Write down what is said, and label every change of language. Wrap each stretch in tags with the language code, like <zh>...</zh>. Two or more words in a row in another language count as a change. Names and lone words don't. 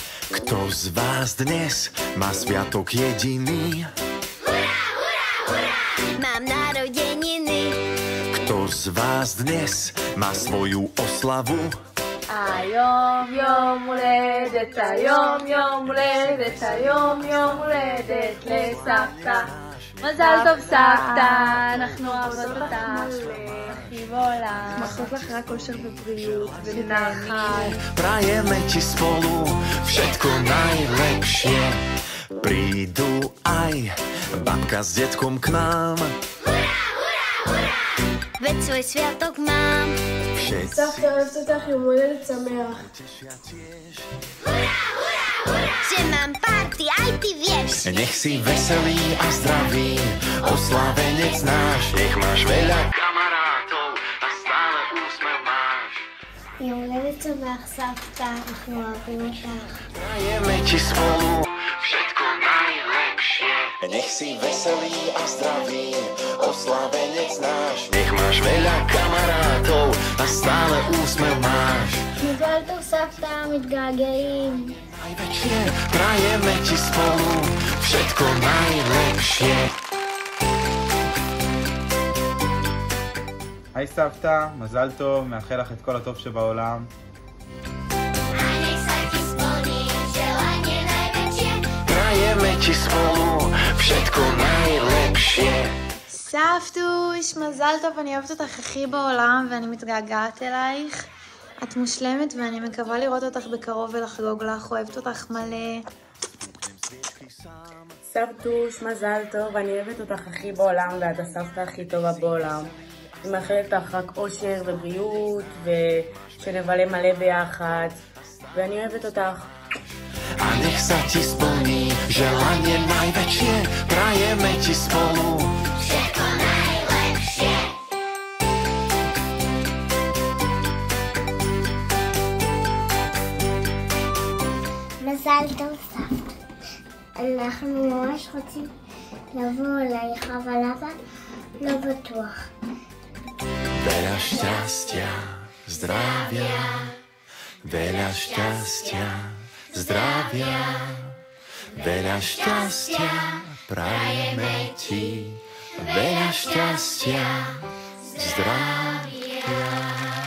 <sk>Kto z vás dnes má sviatok jediný? Hurá, hurá, hurá! Mám narodeniny. Kto z vás dnes má svoju oslavu?</sk> <he>היום יום הולדת, היום יום הולדת, היום יום הולדת לסבתא. מזל טוב סבתא, אנחנו אוהבות אותך, הכי בעולם. מאחלות לך רק אושר ובריאות ונחת.</he> <sk>Prajeme ti spolu všetko najlepšie. Prídu aj babka s detkom k nám. Hurá, hurá, hurá! Veď svoj sviatok mám.</sk> <he>סבתא אוהבת אותך, יום הולדת שמח.</he> <sk>Hurá, hurá, hurá! Že mám party, aj ty vieš. Nech si veselý a zdravý, oslávenec náš. Nech máš veľa kamarátov a stále úsmev máš.</sk> <he>יום הולדת שמח סבתא, אנחנו אוהבים אותך.</he> <sk>Prajeme ti spolu všetko najlepšie. Nech si veselý a zdravý, oslávenec náš. Nech máš veľa kamarátov a stále úsmev máš.</sk> <he>מזל טוב סבתא, מתגעגעים.</he> <sk>Najväčšie prajeme ti spolu všetko najlepšie.</sk> <he>היי סבתא, מזל טוב, מאחל לך את כל הטוב שבעולם.</he> <sk>A nech sa ti splní želanie najväčšie. Prajeme ti spolu všetko najlepšie.</sk> <he>סבתוש, מזל טוב, אני אוהבת אותך הכי בעולם ואני מתגעגעת אלייך. את מושלמת ואני מקווה לראות אותך בקרוב ולחגוג לך, אוהבת אותך מלא. סבתוש, מזל טוב, אני אוהבת אותך הכי בעולם ואת הסבתא הכי טובה בעולם. אני מאחלת לך רק אושר ובריאות ושנבלה מלא ביחד ואני אוהבת אותך.</he> <sk>A nech sa ti splní želanie najväčšie. Prajeme ti spolu Všetko najlepšie.</sk> <he>מזל טוב סבתא. אנחנו ממש רוצים לבוא אלייך, אבל אבא לא בטוח.</he> <sk>veľa šťastia, zdravia, veľa šťastia, zdravia, veľa šťastia, prajeme ti, veľa šťastia, zdravia.</sk>